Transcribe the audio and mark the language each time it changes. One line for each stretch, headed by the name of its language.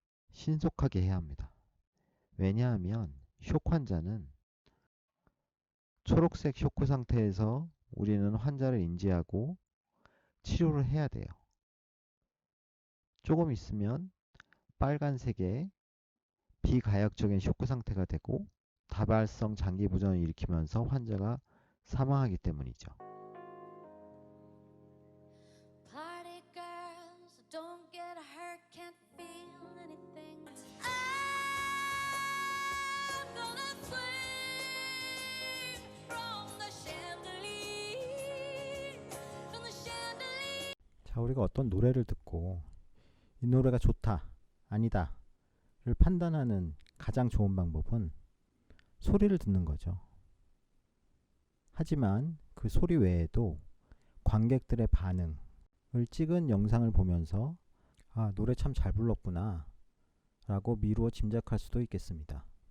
Korean: 신속하게 해야 합니다. 왜냐하면 쇼크 환자는 초록색 쇼크 상태에서 우리는 환자를 인지하고 치료를 해야 돼요. 조금 있으면 빨간색의 비가역적인 쇼크 상태가 되고 다발성 장기 부전을 일으키면서 환자가 사망하기 때문이죠.
English: Party girls, don't get hurt, can't feel anything. I'm gonna swing from the chandelier, from the chandelier.
Korean: 자, 우리가 어떤 노래를 듣고 이 노래가 좋다, 아니다 를 판단하는 가장 좋은 방법은 소리를 듣는 거죠. 하지만 그 소리 외에도 관객들의 반응을 찍은 영상을 보면서 아, 노래 참 잘 불렀구나 라고 미루어 짐작할 수도 있겠습니다.